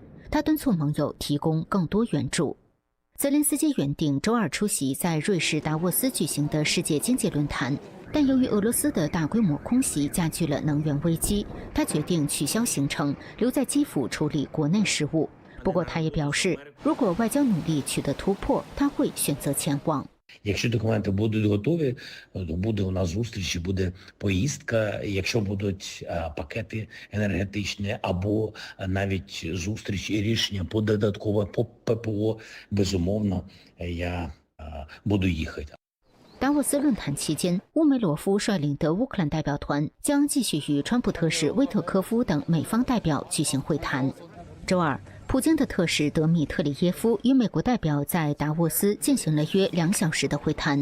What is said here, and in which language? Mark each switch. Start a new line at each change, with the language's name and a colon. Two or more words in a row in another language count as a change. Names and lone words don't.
Chinese: 他敦促盟友提供更多援助。泽连斯基原定周二出席在瑞士达沃斯举行的世界经济论坛，但由于俄罗斯的大规模空袭加剧了能源危机，他决定取消行程，留在基辅处理国内事务。不过他也表示，如果外交努力取得突破，他会选择前往。
Ukrainian: Якщо документи будуть готові, то буде у нас зустріч, буде поїздка. Якщо будуть пакети енергетичні або навіть зустріч і рішення по додаткове по ППО, безумовно, я буду їхати.
Chinese: 达沃斯论坛期间，乌梅罗夫率领的乌克兰代表团将继续与川普特使威特科夫等美方代表举行会谈。周二，普京的特使德米特里耶夫与美国代表在达沃斯进行了约2小时的会谈。